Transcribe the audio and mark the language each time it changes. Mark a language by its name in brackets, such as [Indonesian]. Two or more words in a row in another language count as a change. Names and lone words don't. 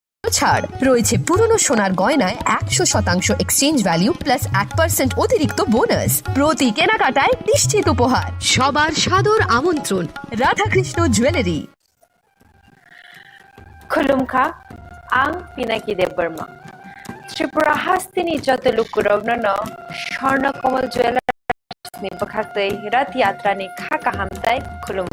[Bangla] ছাড় রয়েছে পুরনো সোনার গয়নায় 100% এক্সচেঞ্জ ভ্যালু প্লাস 1% অতিরিক্ত বোনাস প্রতি কেনাকাটায় নিশ্চিত উপহার সবার সাদর আমন্ত্রণ রাধাকৃষ্ণ জুয়েলারি [Kok Borok] खुलुमखा आं पिनाकी देबबर्मा त्रिपुरा हास्तिनि जतलुकुरावनो स्वर्णकमल ज्वेलार्सनि बखाक्तै रथ यात्रानि खाका हामथाय खुलुमु